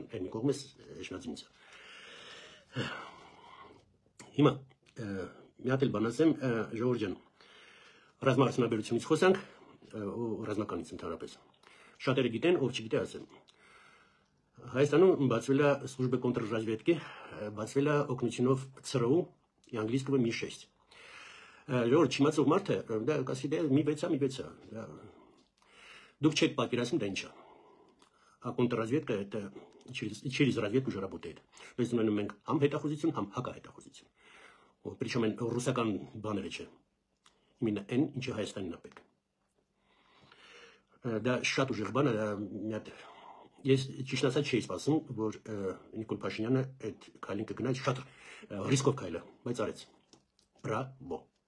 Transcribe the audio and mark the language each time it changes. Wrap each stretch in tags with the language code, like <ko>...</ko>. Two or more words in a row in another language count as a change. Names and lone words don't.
<hy>այն կողմից Էշնադինից է։ Հիմա մի հատ էլ բան ասեմ Ժողովուրդ ջան։ Ռազմաարդյունաբերությունից խոսանք ու ռազմականից ընդհանրապես։ Շատերը գիտեն, ով չգիտե ասեմ։ Հայաստանում բացվել է</hy> <ru>служба контрразведки,</ru> <hy>բացվել է օգնությունով ՑՌՈ</hy> <ru>и английского Ми-6։</ru> <hy>Ժողովուրդ չիմացող մարդը դա կասի դե մի 6-ա։ Դուք չեք պատկերացնում դա ինչ է։</hy> <ru>А контрразведка это через разведку уже работает. То есть</ru> <hy>մենք համ հետախուզություն, համ հակահետախուզություն։ Причем այն ռուսական բաները չէ։ Именно այն ինչը Հայաստանին է պետք։ Դա շատ ուժեղ բան է, մի հատ ես ճիշտ ասած չէի սպասում, որ Նիկոլ Փաշինյանը այդ քայլին կգնա, շատ ռիսկով քայլ է, բայց արեց։ Բրավո։</hy>